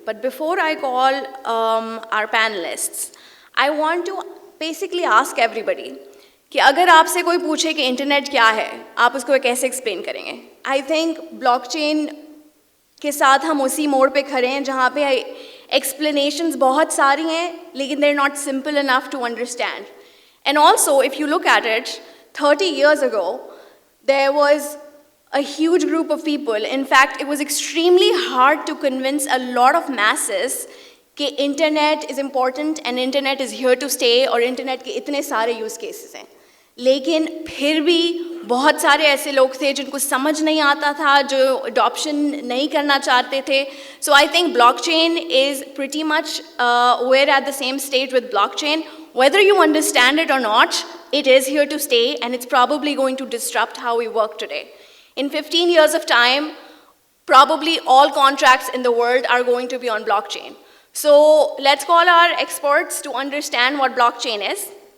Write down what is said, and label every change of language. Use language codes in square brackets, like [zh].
[en] but before I call our panelists I want to basically ask everybody [ur] کہ اگر آپ سے کوئی پوچھے کہ انٹرنیٹ کیا ہے آپ اس کو کیسے ایکسپلین کریں گے. آئی تھنک بلاک چین کے ساتھ ہم اسی موڑ پہ کھڑے ہیں جہاں پہ ایکسپلینیشنز بہت ساری ہیں لیکن [en] They are not simple enough to understand. And also if you look at it 30 years ago there was a huge group of people. In fact, it was extremely hard to convince a lot of masses کہ internet is important and internet is here to stay [ur] اور internet کے اتنے سارے use cases ہیں. لیکن پھر بھی بہت سارے ایسے لوگ تھے جن کو سمجھ نہیں آتا تھا, جو اڈاپشن نہیں کرنا چاہتے تھے. [en] So I think blockchain is pretty much where at the same stage with blockchain. Whether you understand it or not, it is here to stay and it's probably going to disrupt how we work today. In 15 years of time, probably all contracts in the world are going to be on blockchain. So let's call our experts to understand what blockchain is.